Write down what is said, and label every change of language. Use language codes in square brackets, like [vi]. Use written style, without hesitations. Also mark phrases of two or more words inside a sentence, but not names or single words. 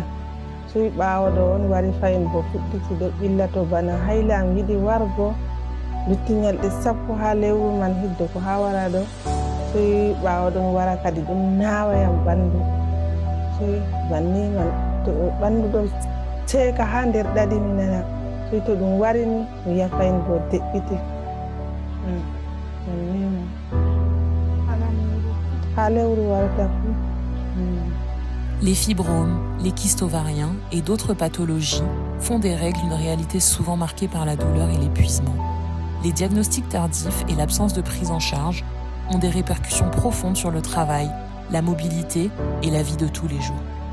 [ff] soyi ɓaawo ɗo on wari fayin bo fuɗɗiti ɗo ɓilla to bana hayle am yiɗi wargo lutti ñalɗe 10 ha lewru man hidde ko ha wara ɗo soyi ɓaawo ɗum wara kadi ɗum naawayam ɓanndu soyi banni man to ɓanndu ɗo seeka ha nder ɗaɗi mi nana soyi to ɗum warini mi yafayin bo deɓɓiti banni man ha lewru warata fuu. [fr] Les fibromes, les kystes ovariens et d'autres pathologies font des règles une réalité souvent marquée par la douleur et l'épuisement. Les diagnostics tardifs et l'absence de prise en charge ont des répercussions profondes sur le travail, la mobilité et la vie de tous les jours.